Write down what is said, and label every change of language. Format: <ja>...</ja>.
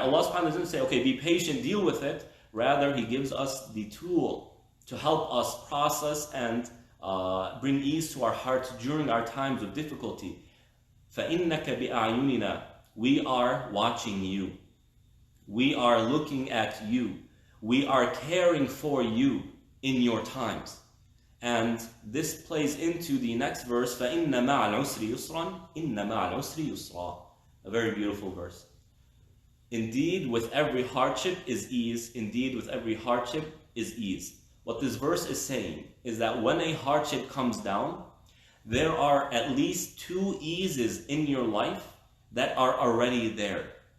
<en>Allah subhanahu wa ta'ala doesn't say, okay, be patient, deal with it. Rather, He gives us the tool to help us process and bring ease to our hearts during our times of difficulty.</en> <ar>فَإِنَّكَ بِأَعْيُنِنَا.</ar> <en>We are watching you. We are looking at you. We are caring for you in your times. And this plays into the next verse,</en> <ar>فَإِنَّ مَعَ الْعُسْرِ يُسْرًا إِنَّ مَعَ الْعُسْرِ يُسْرًا.</ar> <en>A very beautiful verse. Indeed, with every hardship is ease. Indeed, with every hardship is ease. What this verse is saying is that when a hardship comes down, there are at least 2 eases in your life that are already there.</en>